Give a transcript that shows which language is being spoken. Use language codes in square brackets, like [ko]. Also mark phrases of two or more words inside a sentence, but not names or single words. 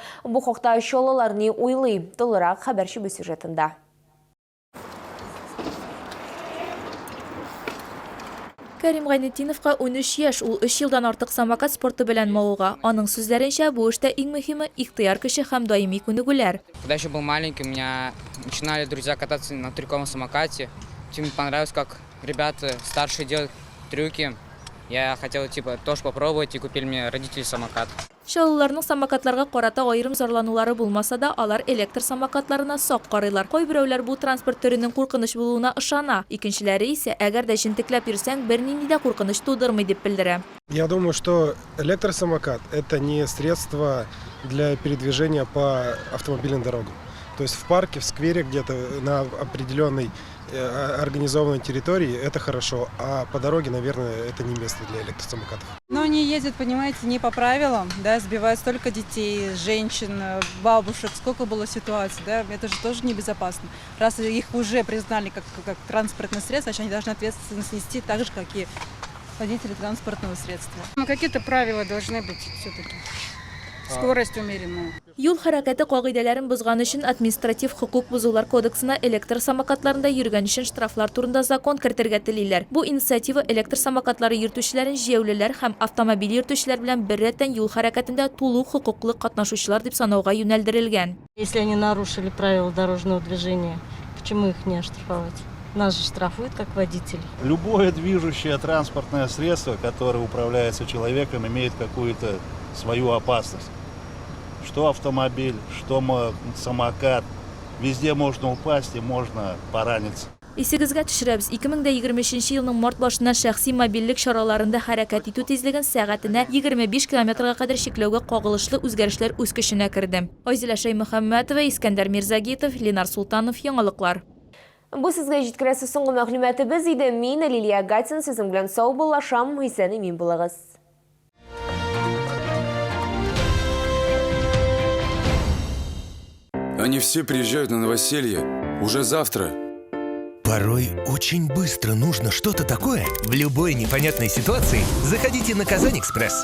[tt] Бу хакта Чаллылар ни уйлый? Тулырак хәбәрче сюжетында. Кәрим Гайнетдиновка 13 яшь, ул 3 елдан артык самокат спорты белән мавыга. Аның сүзләренчә, бу эштә иң мөһиме ихтыяр көче һәм даими күнегүләр. [ru] Когда еще был маленький, у меня начинали друзья кататься на трюковом самокате. Мне понравилось, как ребята старшие делают трюки. Я хотел тоже попробовать, и купили мне родители самокат. [tt] Чаллыларның самокатларга карата аерым зарланулары булмаса да, алар электр самокатларына сак карыйлар. Кайберәүләр бу транспорт төренең куркыныч булуына ышана. Икенчеләре исә, әгәр дә җентекләп йөрсәң, бернинди дә куркыныч тудырмый дип белдерә. [ru] Я думаю, что электросамокат – это не средство для передвижения по автомобильным дорогам. То есть в парке, в сквере, где-то на определенной организованной территории это хорошо, а по дороге, наверное, это не место для электросамокатов. Но они ездят, понимаете, не по правилам, да, сбивают столько детей, женщин, бабушек, сколько было ситуаций, да, это же тоже небезопасно. Раз их уже признали как транспортное средство, значит, они должны ответственность нести так же, как и водители транспортного средства. Какие-то правила должны быть все-таки. Скорость умеренная. [tt] Юл хәрәкәте кагыйдәләрен бозган өчен административ хукук бозулар кодексына электр самокатларында йөргән өчен штрафлар турында закон кертергә телиләр. Бу инициатива электр самокатлары йөртүчеләрен җәяүлеләр һәм автомобиль йөртүчеләр белән беррәттән юл хәрәкәтендә тулы хукуклы катнашучылар дип санауга юнәлдерелгән. [ru] Если они нарушили правила дорожного движения, почему их не оштрафовать? Нас же штрафуют как водителей. Любое движущее транспортное средство, которое управляется человеком, имеет какую-то свою опасность. Что автомобиль, что самокат. Везде можно упасть и можно пораниться. [tt] Исегезгә төшерәбез. 2023 елның март башында шәхси мобильлек чараларында хәрәкәт итү тизлеген сәгатенә 25 км кадәр чикләүгә кагылышлы үзгәрешләр үз көченә керде. Айзилә Шәймөхәммәтова, Искәндәр Мирзагитов, Ленар Султанов, яңалыклар. Бу сезгә җиткерәсе соңгы мәгълүматыбыз иде. Мин Лилия Гатин, сезнең белән сау булашам, исән имин булыгыз. [ru] Они все приезжают на новоселье уже завтра. Порой очень быстро нужно что-то такое. В любой непонятной ситуации заходите на Казань-Экспресс.